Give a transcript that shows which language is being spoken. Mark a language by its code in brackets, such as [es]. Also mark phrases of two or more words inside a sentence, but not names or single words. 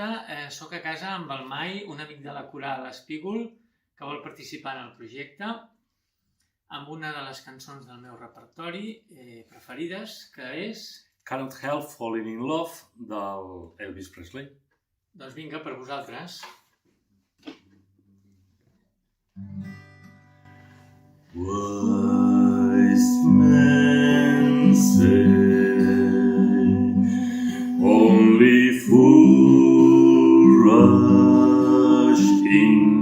[ca] Soc a casa amb el Mai, un amic de la coral Espígol, que vol participar en el projecte, amb una de les cançons del meu repertori preferides, que és... Cannot Help Falling in Love, del Elvis Presley. Doncs vinga, per vosaltres. [en] Wise men say only fools rush in,